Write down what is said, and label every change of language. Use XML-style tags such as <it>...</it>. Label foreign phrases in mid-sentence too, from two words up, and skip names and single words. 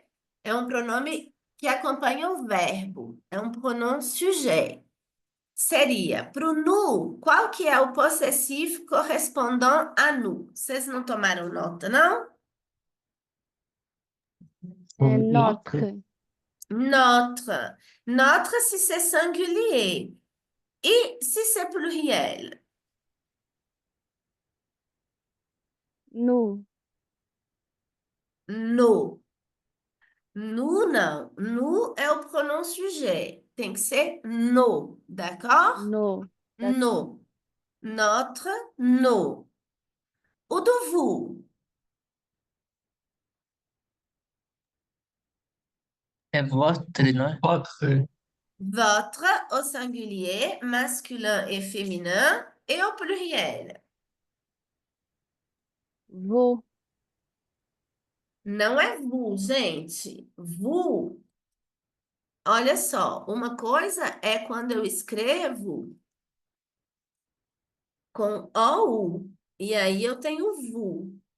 <pt>É um pronome que acompanha o verbo. É um pronome sujet. Seria pro nu, qual que é o possessivo correspondant a nu? Vocês não tomaram nota, não? É,</pt> <fr>notre, notre, Notre. Notre si c'est singulier. E se c'est pluriel? nu,</fr> <pt>No. Nu não. Nu é o pronome sujet. Tem que ser no, d'accord?</pt> <fr>no, d'accord.</fr> <pt>No. Notre, no. O do vous. É votre, não é?</pt> <fr>votre, Votre au singulier, masculin et féminin, et au pluriel.</fr> <pt>Vou, Não é vous, gente. Vous. Olha só, uma coisa é quando eu escrevo com OU, e aí eu tenho vous.</pt>